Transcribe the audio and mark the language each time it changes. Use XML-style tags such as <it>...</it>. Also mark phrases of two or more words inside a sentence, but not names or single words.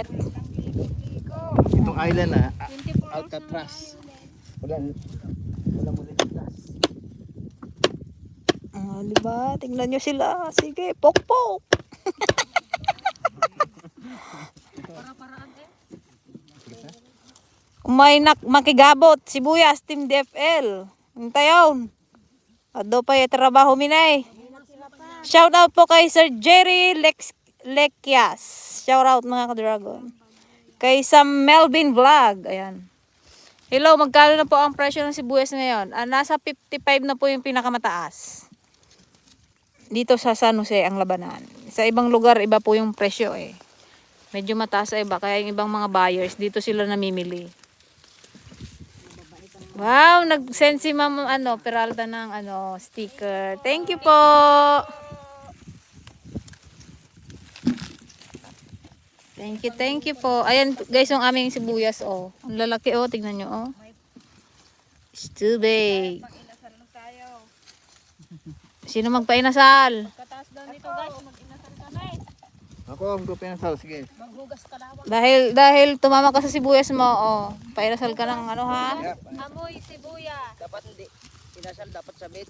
<tl>Itong island na, Alcatraz. Wala mo rin Alcatraz. Diba? Tingnan nyo sila. Sige, pok-pok. Para-paraan eh.</tl> <ilo>Umay makigabot, sibuyas, Team DFL. Hintayon. Ado pa</ilo> <tl>yung trabaho minay.</tl> <en>Shout out</en> <tl>po kay Sir Jerry Lekias.</tl> <en>Shout out</en> <tl>mga ka-dragon. Kay Sam Melvin Vlog. Ayan. Hello, magkano na po ang presyo ng sibuyas ngayon? Nasa 55 na po yung pinakamataas. Dito sa San Jose ang labanan. Sa ibang lugar, iba po yung presyo eh. Medyo mataas sa iba. Kaya yung ibang mga buyers, dito sila namimili. Wow, nag-send si Ma'am Peralta ng sticker.</tl> <en>Thank you po. Thank you po.</en> <tl>Ayan guys, yung aming sibuyas oh. Ang lalaki oh, tingnan nyo oh.</tl> <en>It's too big.</en> <tl>Sino magpainasal? Kataas daw nito guys, mag-inasal kami. Ako, ang gupin ng sauce. Sige. Maghugas ka lang. Dahil tumama ka sa sibuyas mo oh. Painasal ka ng ano ha? Amoy sibuya. Dapat hindi. Pinasal dapat sa beach.</tl>